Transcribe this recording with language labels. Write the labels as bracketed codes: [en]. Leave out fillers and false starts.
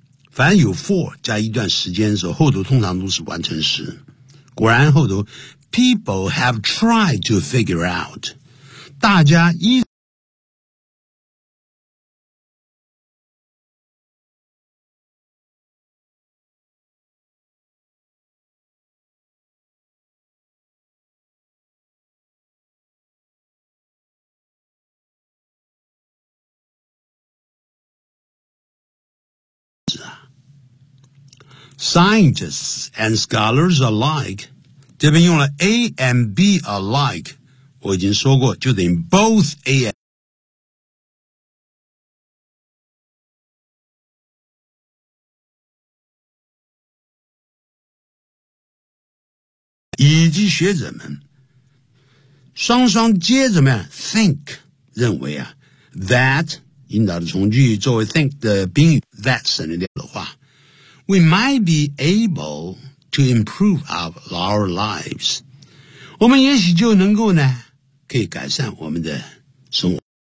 [zh] 凡有 for 加一段时间的时候，后头通常都是完成时。果然后头 people have tried to figure out，大家一 [en] Scientists and scholars alike，这边用了 A and B alike，我已经说过，就等于 both A and B。 [zh] 以及学者们，双双接着么 think， 认为啊 ，that 引导的从句作为 think 的宾语 ，that 省略掉的话。 [en] We might be able to improve our lives. [zh] 我们也许就能够呢，可以改善我们的生活。